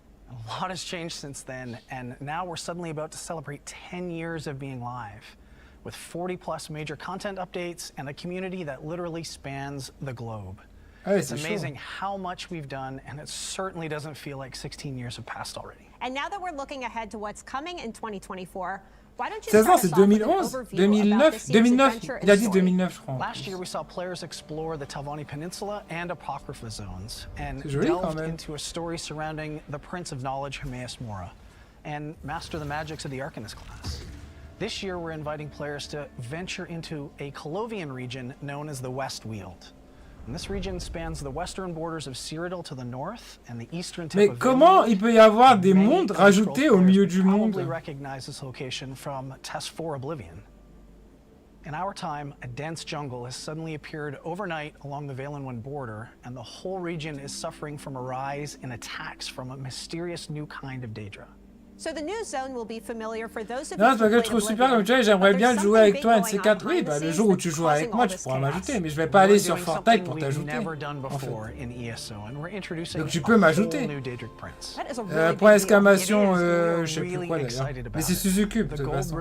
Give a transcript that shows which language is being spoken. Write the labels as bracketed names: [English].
[English] A lot has changed since then, and now we're suddenly about to celebrate 10 years of being live, with 40+ major content updates and a community that literally spans the globe. It's amazing how much we've done, and it certainly doesn't feel like 16 years have passed already. And now that we're looking ahead to what's coming in 2024, why don't you [French] 16 ans, c'est 2011, 2009, 2009, il a dit 2009, je crois. [English] Last year we saw players explore the Telvanni Peninsula and Apocrypha zones, and [French] joli, [English] delved into a story surrounding the Prince of Knowledge, Hermaeus Mora, and master the magics of the Arcanist class. This year we're inviting players to venture into a Colovian region known as the West Weald. And this region spans the western borders of Cyrodiil to the north and the eastern tip of [French] Mais comment il peut y avoir des mondes rajoutés au milieu du monde? [English] Probably recognize this location from Test 4 Oblivion. In our time, a dense jungle has suddenly appeared overnight along the Valenwind border, and the whole region is suffering from a rise in attacks from a mysterious new kind of Daedra. So the new zone will be familiar for those of [French] non, c'est parce que je trouve super comme tu vois, j'aimerais bien jouer avec toi un de ces quatre. Oui, bah le jour où tu joues avec moi, tu pourras m'ajouter, mais je vais pas aller sur Fortnite pour t'ajouter. En fait. Donc tu peux m'ajouter. Point d'exclamation, je sais plus quoi d'ailleurs. Mais c'est Suzukube de toute façon.